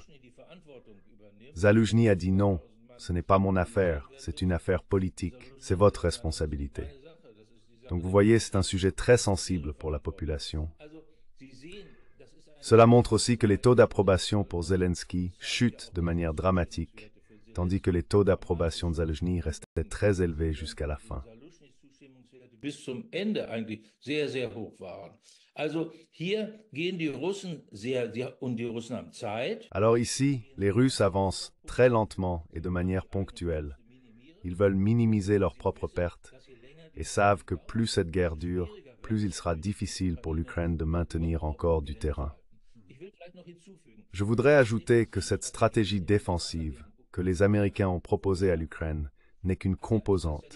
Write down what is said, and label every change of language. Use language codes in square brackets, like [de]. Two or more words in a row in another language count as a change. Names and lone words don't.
[fr] Zaluzhny a dit non, ce n'est pas mon affaire, c'est une affaire politique, c'est votre responsabilité. Donc vous voyez, c'est un sujet très sensible pour la population. Cela montre aussi que les taux d'approbation pour Zelensky chutent de manière dramatique, tandis que les taux d'approbation de Zaluzhny restaient très élevés jusqu'à la fin. [de] bis zum Ende eigentlich sehr, sehr hoch waren. Also hier gehen die Russen und die Russen haben Zeit. [fr] Alors ici, les Russes avancent très lentement et de manière ponctuelle. Ils veulent minimiser leurs propres pertes et savent que plus cette guerre dure, plus il sera difficile pour l'Ukraine de maintenir encore du terrain. Je voudrais ajouter que cette stratégie défensive que les Américains ont proposée à l'Ukraine n'est qu'une composante.